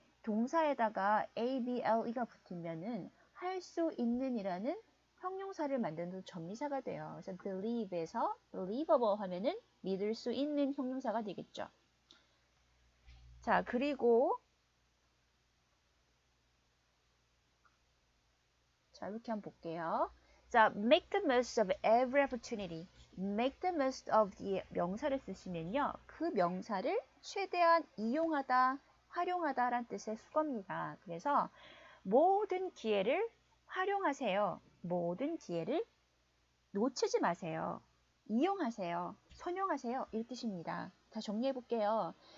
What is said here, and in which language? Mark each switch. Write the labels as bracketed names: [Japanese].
[Korean] 동사에다가 A-B-L-E가 붙으면은 할 수 있는 이라는 형용사를 만드는 전미사가 돼요. 그래서 believe에서 believable 하면은 믿을 수 있는 형용사가 되겠죠. 자, 그리고 자, 이렇게 한번 볼게요. [English] 자, make the most of every opportunity. make the most of the [Korean] 명사를 쓰시면요. 그 명사를 최대한 이용하다, 활용하다 라는 뜻의 수거입니다. 그래서 모든 기회를 활용하세요. 모든 기회를 놓치지 마세요. 이용하세요. 선용하세요. 이 뜻입니다. 다 정리해 볼게요.